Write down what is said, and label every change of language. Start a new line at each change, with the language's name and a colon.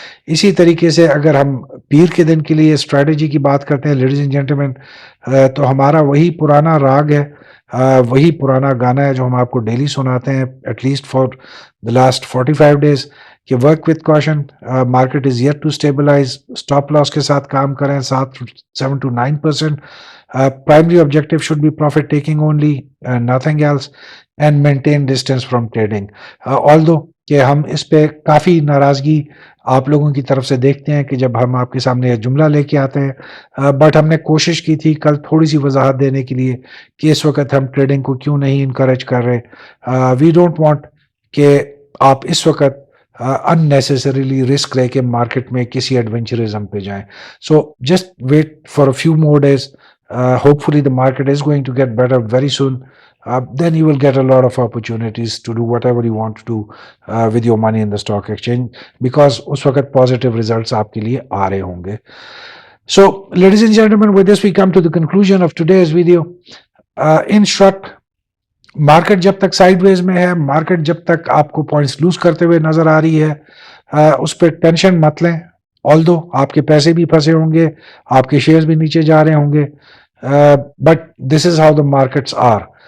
Urdu: اسی طریقے سے اگر ہم پیر کے دن کے لیے اسٹریٹجی کی بات کرتے ہیں لیڈیز اینڈ جینٹلمین, تو ہمارا وہی پرانا راگ ہے, وہی پرانا گانا ہے جو ہم آپ کو ڈیلی سناتے ہیں
English: at least for the last 45 days,
Urdu: کہ
English: work with caution, market is yet to stabilise,
Urdu: stop لاس کے ساتھ کام کریں 7 to 9%.
English: Primary objective should be profit taking only, nothing else, and maintain distance from trading.
Urdu: Although کہ ہم اس پہ کافی ناراضگی آپ لوگوں کی طرف سے دیکھتے ہیں کہ جب ہم آپ کے سامنے یہ جملہ لے کے آتے ہیں, بٹ ہم نے کوشش کی تھی کل تھوڑی سی وضاحت دینے کے لیے کہ اس وقت ہم ٹریڈنگ کو کیوں نہیں انکریج کر رہے.
English: we don't want
Urdu: کہ آپ اس وقت unnecessarily رسک لے کے مارکیٹ میں کسی ایڈونچرزم پہ جائیں.
English: So just wait for a few more days. Hopefully the market is going to get better very soon. Then you will get a lot of opportunities to do whatever you want to do with your money in the stock exchange, because
Urdu: اس وقت
English: positive results
Urdu: آپ کے لیے آ رہے ہوں گے.
English: So ladies and gentlemen, with this we come to the conclusion of today's video.
Urdu: In short, market جب تک side ویز میں ہے, مارکیٹ جب تک آپ کو پوائنٹس لوز کرتے ہوئے نظر آ رہی ہے, اس پہ ٹینشن مت لیں. آلدو آپ کے پیسے بھی پھنسے ہوں گے, آپ کے شیئرز بھی نیچے جا رہے ہوں گے,
English: But this is how the markets are.